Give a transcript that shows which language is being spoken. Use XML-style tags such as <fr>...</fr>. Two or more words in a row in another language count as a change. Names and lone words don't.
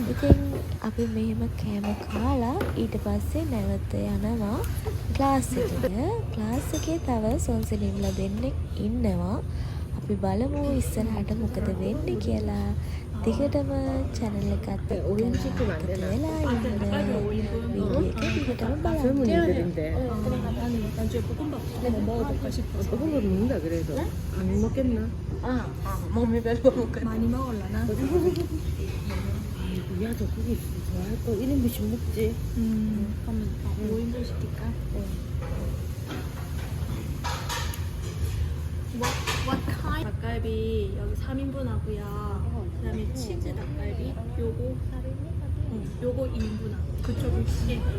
<si>ඉතින් අපි මෙහෙම කෑම කාලා ඊට පස්සේ නැවත යනවා ක්ලාස් එකට. ක්ලාස් එකේ තව සොන්සනීම්ලා දෙන්නෙක් ඉන්නවා. අපි බලමු ඉස්සරහට මොකද වෙන්නේ කියලා. දිගටම channel එකත් එක්කලා වෙලා ඉන්න වීඩියෝ එක දිගටම බලන්න.</si> <ko>나중에 볶음밥 먹어볼까 싶어서. 볶은 거 먹는다 그래도 안 먹겠나? 몸이 별로 먹을 많이 먹을라나? 야, 저 고기 좋아할 거 1인분씩 먹지. 그러면 5인분 시킬까?</ko> <en>What kind?</en> <ko>닭갈비 여기 3인분 하고요. 그다음에 치즈 닭갈비 요거 요거 2인분 하고 그쪽 6개.</ko>